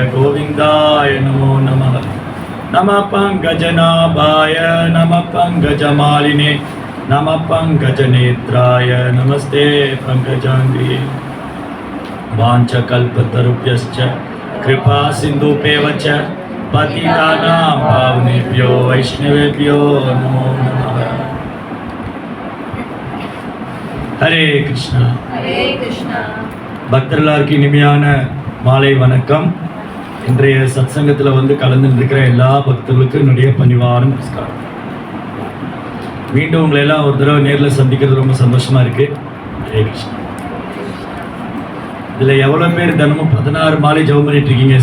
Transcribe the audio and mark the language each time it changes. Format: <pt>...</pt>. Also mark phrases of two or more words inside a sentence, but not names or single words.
<sa>गोविन्दाय नमो नमः नमः पङ्कजनाभाय नमः पङ्कजमालिने नमः पङ्कजनेत्राय नमस्ते पङ्कजाङ्घ्रये वाञ्छा कल्पतरुभ्यश्च कृपा सिन्धुभ्यएव च पतितानां पावनेभ्यो वैष्णवेभ्यो नमो नमः हरे कृष्ण. हरे कृष्ण.</sa> <ta>பக்தர்களுக்கு இனிமையான மாலை வணக்கம். இன்றைய சத்சங்கத்தில் வந்து கலந்து இருக்கிற எல்லா பக்தர்களுக்கும் என்னுடைய பணிவான நமஸ்காரம். மீண்டும் உங்களை எல்லாம் ஒரு தடவை நேரில் சந்திக்கிறது ரொம்ப சந்தோஷமா இருக்கு. ஹரே கிருஷ்ணா. இதில் எவ்வளோ பேர் தினமும் 16 மாலை ஜெபம் பண்ணிட்டு இருக்கீங்க?</ta>